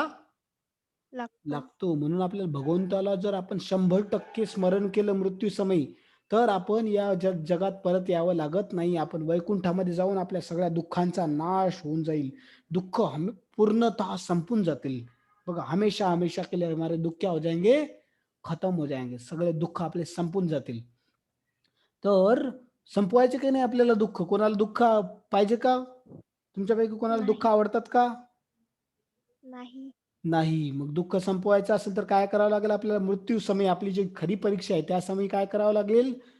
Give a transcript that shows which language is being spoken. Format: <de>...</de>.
<mr>लागतो. लागतो. म्हणून आपल्याला भगवंताला जर आपण 100% स्मरण केलं मृत्यूसमयी, तर आपण या जगात परत यावं लागत नाही. आपण वैकुंठामध्ये जाऊन आपल्या सगळ्या दुःखांचा नाश होऊन जाईल. दुःख पूर्णतः संपून जातील.</mr> <hi>बघा, हमेशा हमेशा के लिए हमारे दुःख क्या हो जाएंगे? खतम हो जाएंगे.</hi> <mr>सगळे दुःख आपले संपून जातील. तर संपवायचे काही नाही आपल्याला दुःख. कोणाला दुःख पाहिजे का? तुमच्यापैकी कोणाला दुःख नाही. आवडतात का? नाही. नाही. मग दुःख संपवायचं असेल तर काय करावं लागेल आपल्याला? मृत्यू समयी आपली जी खरी परीक्षा आहे, त्या समयी काय करावं लागेल?</mr>